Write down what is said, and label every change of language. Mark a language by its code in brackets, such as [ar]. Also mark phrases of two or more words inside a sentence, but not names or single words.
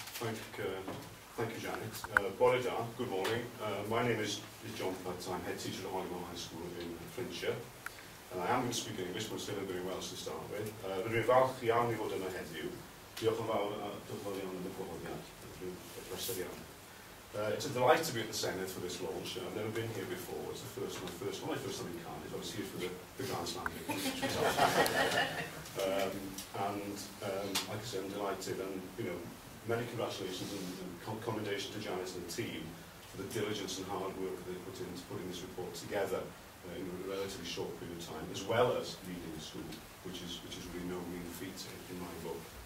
[en] Thank you, Janet. [cy] Bore da, [en] good morning. My name is John Putt. I'm head teacher at Holywell High School in Flintshire. And I am going to speak English, but still very Welsh to start with. [cy] Rwy'n falch iawn I fod yna heddiw. Diolch yn fawr iawn yn y gwahoddiad. Rwy'n iawn. [en] It's a delight to be at the Senedd for this launch. I've never been here before. It's the first time in Cardiff. I was here for the Grand Slam. Like I said, I'm delighted, and many congratulations and commendation to Janice and the team for the diligence and hard work they put into putting this report together in a relatively short period of time, as well as leading the school, which is really no mean feat in my book.